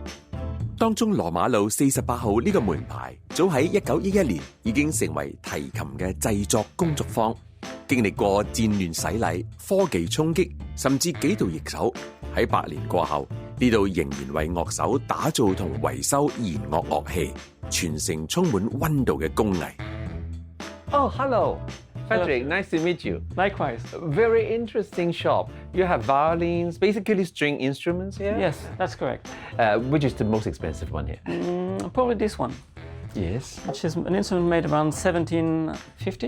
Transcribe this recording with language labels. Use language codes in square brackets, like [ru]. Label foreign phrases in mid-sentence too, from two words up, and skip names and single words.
[yue] 當中羅馬路48號呢個門牌，早喺1911年已經成為提琴嘅製作工作坊。經歷過戰亂洗禮、科技衝擊，甚至幾度易手，喺100年過後，呢度仍然為樂手打造同維修弦樂樂器，傳承充滿溫度嘅工藝。 [en] Oh, hello, Frederick. Nice to meet you. Likewise. Very interesting shop. You have violins, basically string instruments here. Yes, that's correct. Which is the most expensive one here? Probably this one, Yes. which is an instrument made around 1750.